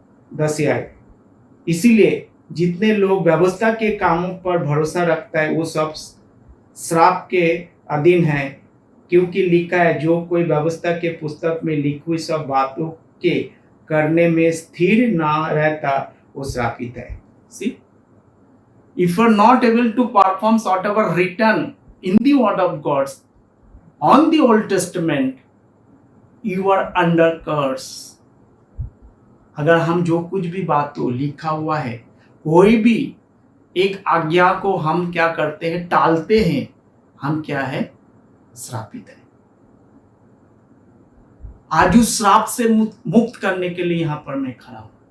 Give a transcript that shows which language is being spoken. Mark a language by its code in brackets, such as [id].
[hi] 10 आयत, इसीलिए जितने लोग व्यवस्था के कामों पर भरोसा रखता है वो सब श्राप के अधीन है, क्योंकि लिखा है, जो कोई व्यवस्था के पुस्तक में लिखी हुई सब बातों के करने में स्थिर ना रहता वो श्रापित है। [en] See, if you are not able to perform whatever written in the word of God on the Old Testament, you are under curse. [hi] अगर हम जो कुछ भी बातों लिखा हुआ है, कोई भी एक आज्ञा को हम क्या करते हैं, टालते हैं, हम क्या है, श्रापित है। आज उस श्राप से मुक्त करने के लिए यहां पर मैं खड़ा हूं।